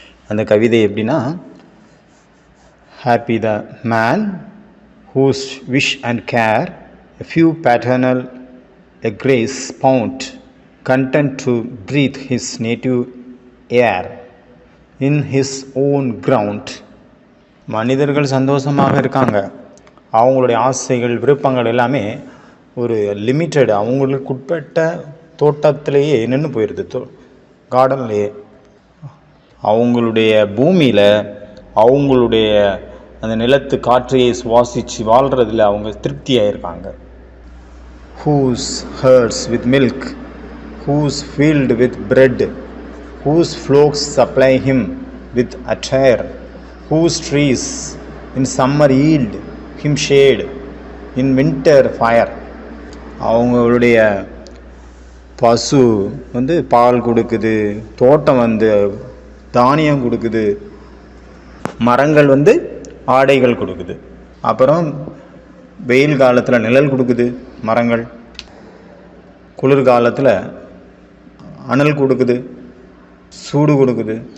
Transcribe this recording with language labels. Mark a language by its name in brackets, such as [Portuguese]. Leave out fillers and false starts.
[Tamil] அந்த கவிதை எப்படின்னா, [English] Happy the man whose wish and care a few paternal a grace found, content to breathe his native air in his own ground. [Tamil] மனிதர்கள் சந்தோஷமாக இருக்காங்க, அவங்களுடைய ஆசைகள் விருப்பங்கள் எல்லாமே ஒரு லிமிட்டட், அவங்களுக்கு உட்பட்ட தோட்டத்திலேயே நின்று போயிடுது, கார்டன்லேயே. அவங்களுடைய பூமியில் அவங்களுடைய அந்த நிலத்து காற்றையை சுவாசித்து வாழ்கிறதுல அவங்க திருப்தியாக இருக்காங்க. [English] whose herds with milk, whose field with bread, whose flocks supply him with attire, whose trees in summer yield him shade, in winter fire. [Tamil] அவங்களுடைய பசு பால் கொடுக்குது, தோட்டம் தானியம் கொடுக்குது, மரங்கள் ஆடைகள் கொடுக்குது, அப்புறம் வெயில் காலத்தில் நிழல் கொடுக்குது மரங்கள், குளிர்காலத்தில் அனல் கொடுக்குது, சூடு கொடுக்குது.